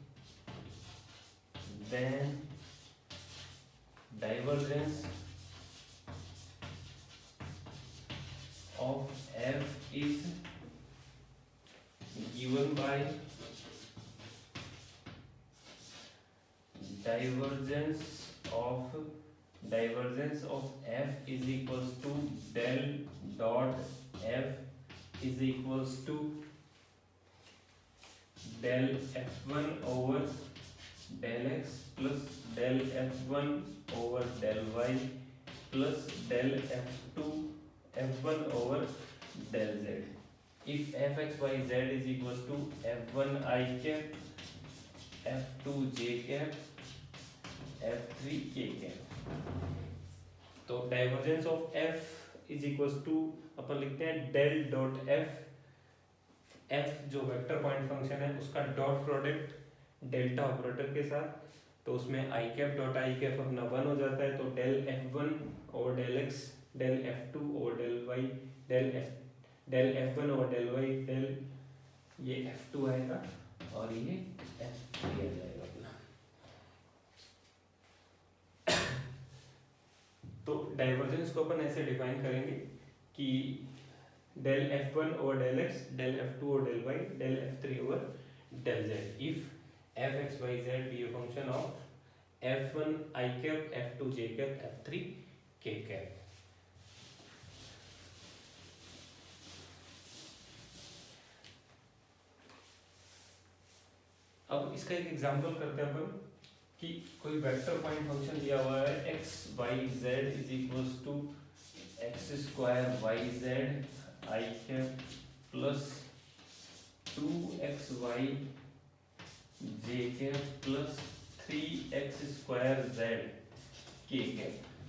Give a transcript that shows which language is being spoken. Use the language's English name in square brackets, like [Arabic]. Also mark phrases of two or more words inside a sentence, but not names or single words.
[English] then divergence of f is given by divergence of f is equals to del dot f is equals to del f1 over del x plus del f1 over del y plus del f1 over del z। if f(x,y,z) is equals to f1 i cap, f2 j cap, f3 k cap। [Hindi] तो [English] divergence of f is equals to [Hindi] अपन लिखते हैं [English] del dot f [Hindi] जो [English] vector point function [Hindi] है उसका [English] dot product delta operator [Hindi] के साथ। तो उसमें [English] i cap dot i cap [Hindi] अपना 1 हो जाता है। तो [English] del f1 over del x, del f2 over del y, del f1 over del y, [Hindi] डेल ये f2 आएगा और ये f3 आ जाएगा अपना। तो डाइवर्जेंस को अपन ऐसे डिफाइन करेंगे कि [English] del f1 over del x, del f2 over del y, del f3 over del z. इफ f(x,y,z) be a function of f1 i cap, f2 j cap, f3 k cap। [Hindi] अब इसका एक एग्जांपल करते हैं अपन कि कोई [English] vector point function [Hindi] दिया हुआ है [English] x y z is equals to x square y z i cap plus 2xy j cap plus 3x square z k cap.